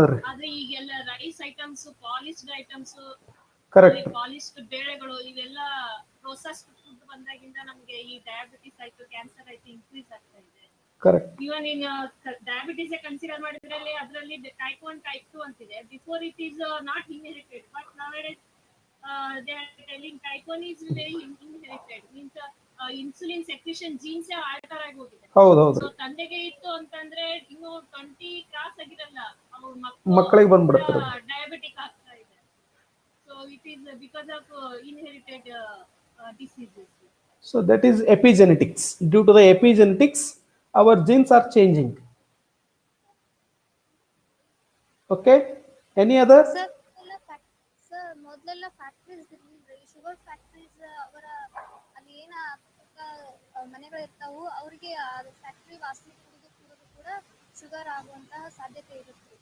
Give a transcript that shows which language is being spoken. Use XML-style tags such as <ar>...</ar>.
<kn>ಆದ್ರೆ ಈಗೆಲ್ಲ rice items, polished items, polished ಬೇಳೆಗಳು, ಇವೆಲ್ಲ ಪ್ರೊಸೆಸ್ಡ್ ಫುಡ್ ಬಂದಾಗಿಂದ ನಮ್ಗೆ ಈ ಡಯಾಬಿಟಿಸ್ ಆಯ್ತು, ಕ್ಯಾನ್ಸರ್ ಆಯ್ತು, ಇನ್ಕ್ರೀಸ್ ಆಗ್ತಾ ಇದೆ.</kn> <en>even in diabetes consider</en> <kn>ಮಾಡಿದ್ರಲ್ಲಿ ಅದರಲ್ಲಿ</kn> <en>Type 1, type 2 ಅಂತಿದೆ. Before it is not inherited, but now they are telling type 1 is very inherited means</en> <kn>insulin secretion jeans alter ಆಗಿ ಹೋಗಿದೆ. ಹೌದು</kn> <en>so</en> <kn>ಹೌದ್ರಿ. ತಂದೆಗೆ ಇತ್ತು ಅಂತಂದ್ರೆ ಇನ್ನು 20 ಕ್ರಾಸ್ ಆಗಿರಲ್ಲ, ಅವ್ರ ಮಕ್ಕಳಿಗೆ ಮಕ್ಕಳು ಬಂದ್ಬಿಡುತ್ತೆ. ಡಯಾಬಿಟಿಕ್ ಆಗ್ತಾ ಇದೆ.</kn> <en>So it is because of inherited diseases. So that is epigenetics. Due to the epigenetics, our genes are changing. Okay. Any other?</en> <kn>Sir sir ಮೊದಲೆಲ್ಲ ಫ್ಯಾಕ್ಟ್ರೀಸ್ ಇರ್ಲಿಲ್ರಿ, ಶುಗರ್ ಫ್ಯಾಕ್ಟ್ರೀಸ್. ಅವರ ಅಲ್ಲಿ ಏನ ಮನೆಗಳು ಇರ್ತಾವು, ಅವ್ರಿಗೆ ಫ್ಯಾಕ್ಟ್ರಿ ವಾಸನೆ ಕುಡಿದು ಕುಡಿದು ಕೂಡ ಶುಗರ್ ಆಗುವಂತಹ ಸಾಧ್ಯತೆ ಇರುತ್ತೆ.</kn>